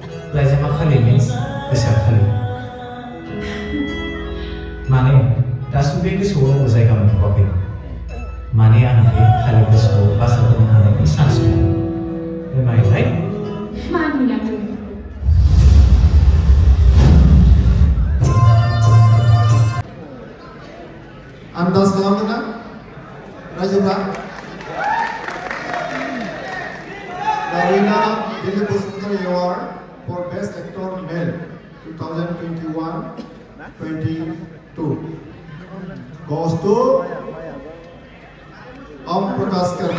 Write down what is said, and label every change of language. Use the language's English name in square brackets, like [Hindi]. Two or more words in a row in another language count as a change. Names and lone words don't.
[Bodo] लाइजामा खालि मिन्स गोसोआ खालि माने दासिम बे गोसोआव जायगा मोनथ'वाखै माने आं बे खालि गोसोआव बासा होनो हानायनि चान्स दं माइलाय मानिनांगौ आन्दाज खालामदोंना रायजोफ्रा [English] The winner of Boibw Award for Best Actor Male 2021-22 goes to Omprakash.